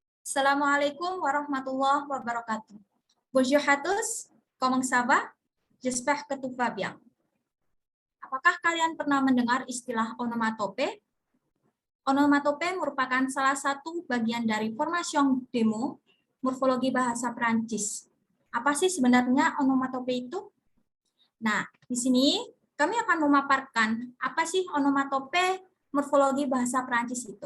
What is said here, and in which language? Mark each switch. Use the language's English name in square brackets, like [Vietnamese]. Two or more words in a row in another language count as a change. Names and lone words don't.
[Arabic] السلام عليكم ورحمة الله وبركاته. [French] Bonjour à tous, comment ça va? J'espère que tout va bien. [Indonesian] Apakah kalian pernah mendengar istilah onomatope? Onomatope merupakan salah satu bagian dari formation demo morfologi bahasa Perancis. Apa sih sebenarnya onomatope itu? Nah, di sini kami akan memaparkan apa sih onomatope morfologi bahasa Perancis itu.